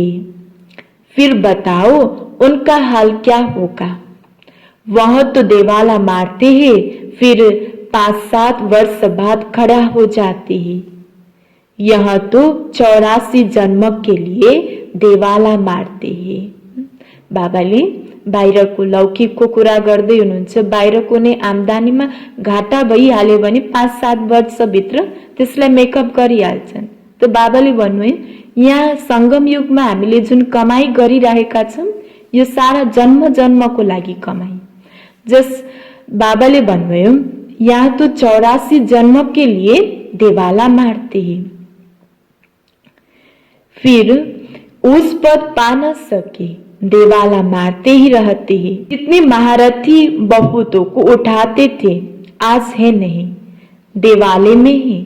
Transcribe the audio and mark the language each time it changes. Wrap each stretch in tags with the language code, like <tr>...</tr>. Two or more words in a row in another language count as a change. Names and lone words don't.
<hi>फिर बताओ उनका हाल क्या होगा। वह तो देवाला मारते हैं, फिर 5-7 वर्ष बाद खड़ा हो जाते हैं। यह तो 84 जन्म के लिए देवाला मारते हैं।</hi> <ne>बाबाले बाहिरको लौकिकको कुरा गर्दै हुनुहुन्छ। बाहिरको नै आम्दानीमा घाटा भइहाल्यो भने 5-7 वर्षभित्र त्यसलाई मेकअप गरिहाल्छन्। त बाबाले भन्नुभयो यहाँ संगम युगमा हामीले जुन कमाई गरिरहेका छौं यो सारा जन्म जन्मको लागि कमाई। जस बाबाले भन्नुभयो यहाँ</ne> <hi>तो 84 जन्म के लिए देवाला मारते हैं, फिर उस पद पा न सके देवाला मारते ही रहते हैं। कितने महारथी बहुतों को उठाते थे, आज है नहीं, देवाले में है।</hi>